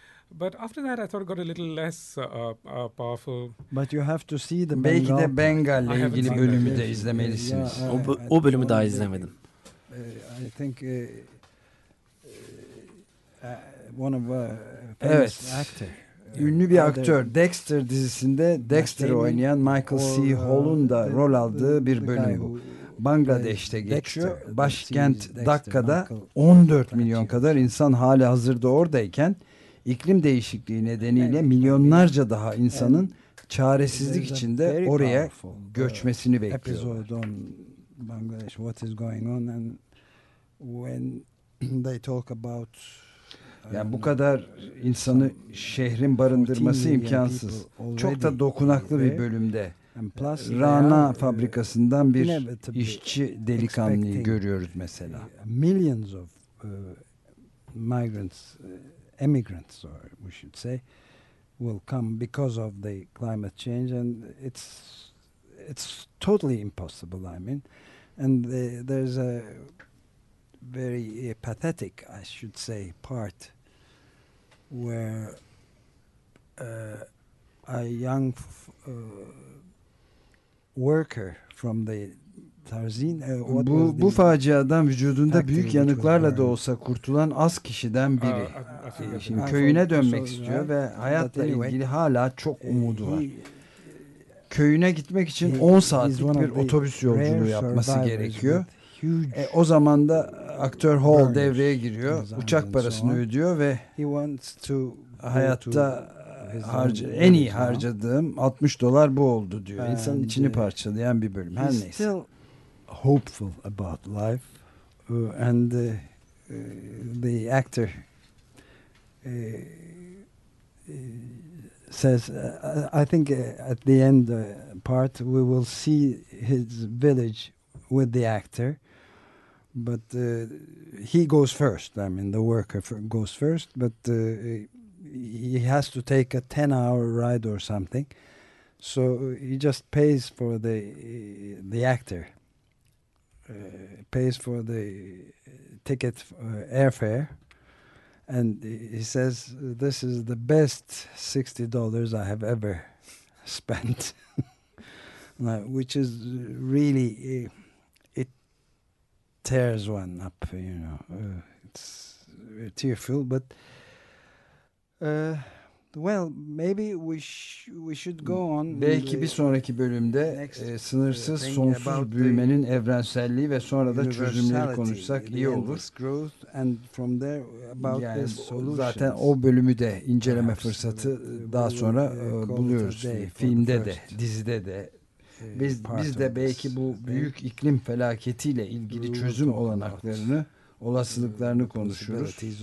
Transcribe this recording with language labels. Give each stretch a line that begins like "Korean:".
English: But after that, I thought it got a little less powerful. But you have to see the
Turkish: belki de Bengal ile ilgili bölümü de izlemelisiniz.
English: Yeah,
Turkish: o bölümü daha izlemedim.
English: I think one of the best actor.
Turkish: Ünlü bir aktör. Dexter dizisinde Dexter oynayan Michael C. Hall'un da rol aldığı bir bölüm bu. Bangladeş'te geçiyor. Başkent Dhaka'da 14 milyon kadar insan hali hazırda oradayken İklim değişikliği nedeniyle milyonlarca daha insanın çaresizlik içinde oraya göçmesini bekliyor.
English: Episode on Bangladesh, what is going on and when they talk about.
Turkish: Yani bu kadar insanı şehrin barındırması imkansız. Çok da dokunaklı bir bölümde. Plus Rana fabrikasından bir işçi delikanlıyı görüyoruz mesela.
English: Millions of migrants. Emigrants, or we should say, will come because of the climate change, and it's totally impossible. I mean, and there's a very pathetic, I should say, part where a young worker from the Tarzin,
Turkish: bu faciadan vücudunda büyük yanıklarla da olsa kurtulan az kişiden biri. Şimdi köyüne dönmek istiyor ve hayatla ilgili hala çok umudu var. Köyüne gitmek için 10 saatlik bir otobüs yolculuğu yapması gerekiyor. O zaman da aktör Hall devreye giriyor. Uçak parasını ödüyor ve hayatta en iyi harcadığım $60 bu oldu diyor. İnsanın içini parçalayan bir bölüm. Her neyse.
English: Hopeful about life, and the actor says, "I think at the end part we will see his village with the actor, but he goes first. I mean, the worker goes first, but he has to take a 10-hour ride or something, so he just pays for the actor." Pays for the ticket airfare, and he says this is the best $60 I have ever spent, which is really it tears one up, you know. It's tearful, but well, maybe we should go on.
Turkish: Belki bir sonraki bölümde sınırsız sonsuz büyümenin evrenselliği ve sonra da çözümleri konuşsak iyi olur.
English: And from there about
Turkish: yani zaten o bölümü de inceleme fırsatı daha sonra buluyoruz. Filmde de, dizide de. Biz de belki bu büyük iklim felaketiyle ilgili çözüm olanaklarını, olasılıklarını konuşuyoruz.